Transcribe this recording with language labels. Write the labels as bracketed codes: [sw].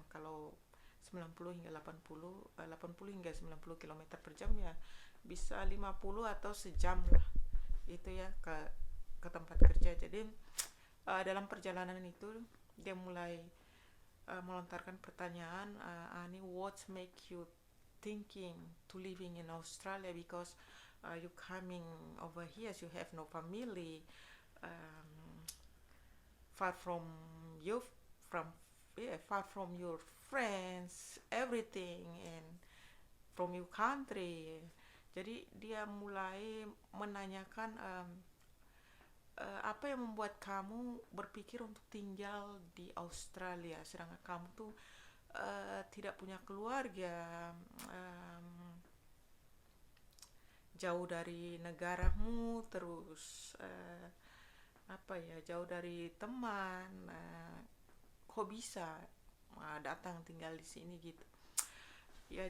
[id] Kalau 90 hingga 80 80 hingga 90 kilometer per jam ya bisa 50 atau sejam lah itu ya ke tempat kerja. Jadi dalam perjalanan itu dia mulai melontarkan pertanyaan, [en] Ani, what make you thinking to living in Australia, because you coming over here, you have no family, um, far from you, from yeah, far from your friends, everything, and from your country. [id] Jadi dia mulai menanyakan, apa yang membuat kamu berpikir untuk tinggal di Australia sedangkan kamu tuh tidak punya keluarga, um, jauh dari negaramu, terus apa ya, jauh dari teman, kok bisa datang tinggal di sini gitu ya.